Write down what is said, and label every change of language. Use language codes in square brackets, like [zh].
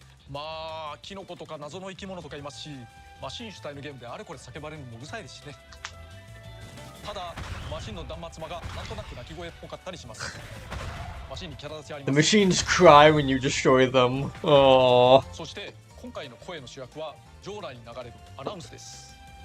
[ja] まあキノコとか謎の生き物とかいますし、マシン主体のゲームであれこれ叫ばれるのもうるさいですしね。ただマシンの断末魔がなんとなく鳴き声っぽかったりします。マシンにキャラ立ちあります。 [en] The machines cry when you destroy them. Aww. [ja] そして今回の声の主役は場内に流れるアナウンスです。